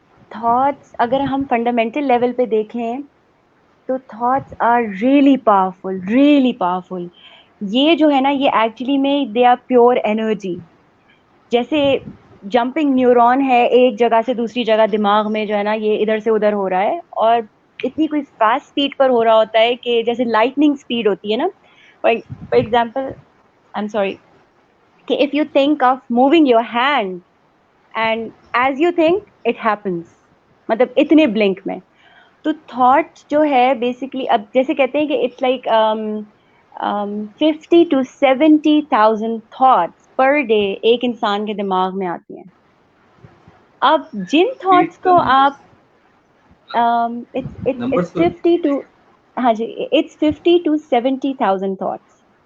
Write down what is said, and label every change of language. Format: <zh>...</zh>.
<ur>Thoughts اگر ہم fundamental level پہ دیکھیں تو</ur> <en>Thoughts are really powerful, really powerful.</en> <ur>یہ جو ہے نا یہ ایکچولی میں</ur> <en>They are pure energy.</en> <ur>جیسے جمپنگ نیورون ہے ایک جگہ سے دوسری جگہ دماغ میں جو ہے نا یہ ادھر سے ادھر ہو رہا ہے, اور اتنی کوئی فاسٹ اسپیڈ پر ہو رہا ہوتا ہے کہ جیسے لائٹننگ اسپیڈ ہوتی ہے نا.</ur> <en>for example I am sorry کہ if you think of moving your hand and as you think it happens,</en> <ur>مطلب اتنے بلنک میں. تو تھاٹ جو ہے بیسکلی اب جیسے کہتے ہیں کہ</ur> <en>it's like 50,000 to 70,000 thoughts per day</en> <ur>ایک انسان کے دماغ میں آتی ہیں. اب جن تھاٹس کو آپ it's 50 to ہاں جی it's 50 to 70,000 تھاٹس.</ur>